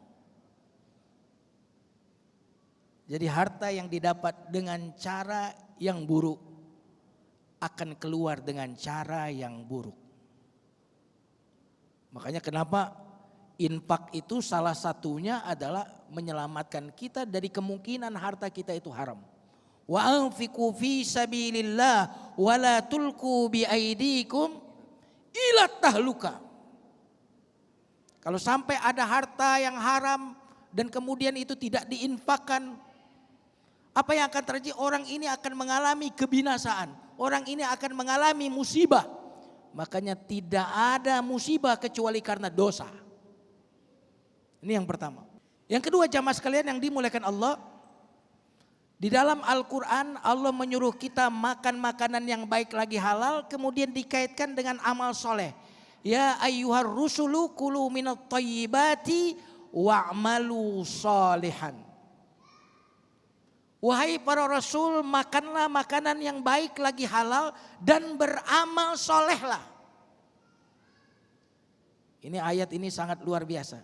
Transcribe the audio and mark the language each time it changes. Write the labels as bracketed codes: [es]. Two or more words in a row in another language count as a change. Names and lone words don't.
[id] Jadi harta yang didapat dengan cara yang buruk akan keluar dengan cara yang buruk. Makanya kenapa infak itu salah satunya adalah menyelamatkan kita dari kemungkinan harta kita itu haram. [ar] وأنفقوا في سبيل الله ولا تلقوا بأيديكم إلى التهلكة. [id] Kalau sampai ada harta yang haram dan kemudian itu tidak diinfakkan, apa yang akan terjadi? Orang ini akan mengalami kebinasaan. Orang ini akan mengalami musibah. Makanya tidak ada musibah kecuali karena dosa. Ini yang pertama. Yang kedua, jamaah sekalian yang dimuliakan Allah, di dalam Al-Quran Allah menyuruh kita makan makanan yang baik lagi halal, kemudian dikaitkan dengan amal soleh. [ar] يا أيها الرسل كلوا من الطيبات واعملوا صالحا. [id] Wahai para rasul, makanlah makanan yang baik lagi halal dan beramal solehlah. Ini ayat ini sangat luar biasa.